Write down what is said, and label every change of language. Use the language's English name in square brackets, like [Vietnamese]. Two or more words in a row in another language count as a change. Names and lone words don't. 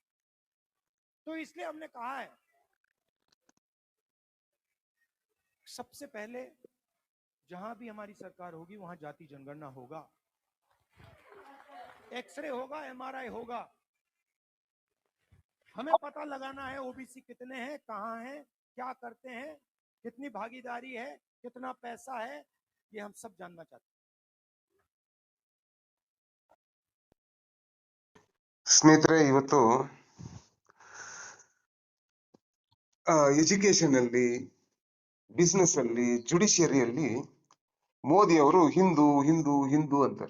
[Hindi] तो इसलिए हमने कहा है सबसे पहले जहां भी हमारी सरकार होगी वहां जाति जनगणना होगा, एक्सरे होगा, एमआरआई होगा, हमें पता लगाना है ओबीसी कितने हैं, कहां हैं, क्या करते हैं, कितनी भागीदारी है, कितना पैसा है, ये हम सब जानना चाहते हैं। [Kannada] ಸ್ನೇಹಿತರೆ, ಇವತ್ತು ಎಜುಕೇಶನ್ ಅಲ್ಲಿ, ಬಿಸ್ನೆಸ್ ಅಲ್ಲಿ, ಜುಡಿಷಿಯರಿಯಲ್ಲಿ ಮೋದಿ ಅವರು ಹಿಂದೂ ಹಿಂದೂ ಹಿಂದೂ ಅಂತಾರೆ.